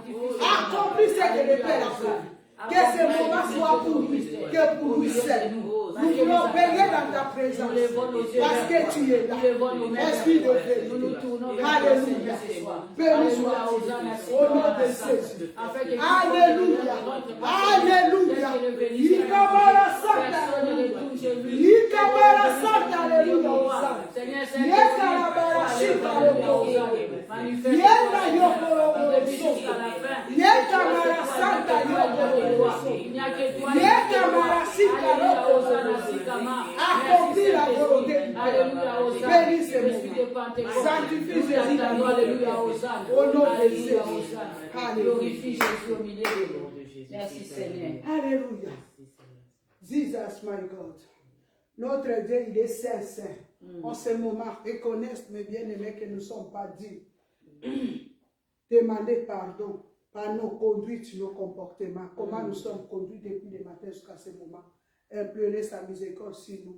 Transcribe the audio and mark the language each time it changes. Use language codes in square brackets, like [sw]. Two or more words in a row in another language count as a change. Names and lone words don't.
[fr] Accomplis ce que le Père a fait. Que ce moment soit pour lui, que pour lui seul. Nous voulons bénir dans ta présence. Parce que tu es là. Esprit de vérité. Alléluia. Béni sois-tu. Au nom de Jésus. Alléluia. Alléluia. Ikamara Santa. Ikamara Santa. Alléluia. Yekarabara Shika. Yenda Yokoro. Yekamara Santa. Yekamara Shika. Accomplis la volonté du Père. Bénis ces moments. Sanctifie Jésus dans nous. Au nom de Jésus. Glorifie Jésus au milieu de nous. Merci Seigneur. Alléluia. [en] Jesus, my God. [fr] Notre Dieu, il est saint, saint. En ce moment, reconnaissent, mes bien-aimés, que nous ne sommes pas dignes. Demandez pardon par nos conduites, nos comportements. Comment nous sommes conduits depuis le matin jusqu'à ce moment. Implorez sa miséricorde sur nous.